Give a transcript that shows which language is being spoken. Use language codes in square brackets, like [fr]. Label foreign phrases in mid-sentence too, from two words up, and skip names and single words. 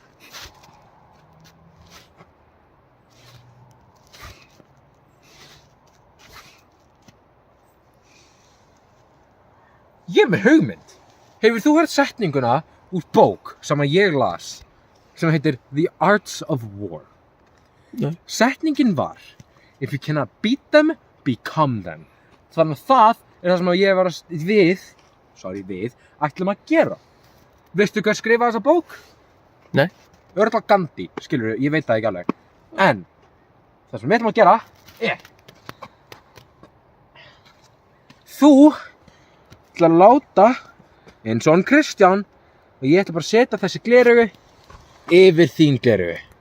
[is] Ég er með hugmynd. Hefur þú heyrt setninguna úr bók sem að ég las sem heitir The Arts of War? Nei. Setningin var [en] If you cannot beat them, become them. [is] Þannig að það er það sem að ég var við ætlum að gera. Veistu hvað skrifaði þessa bók? Nei. Örugglega Gandhi, skilurðu, ég veit það ekki alveg. En það sem við ætlum að gera er þú ætlar að láta eins og hann Kristján og ég ætla bara að setja þessi gleraugu yfir þín gleru.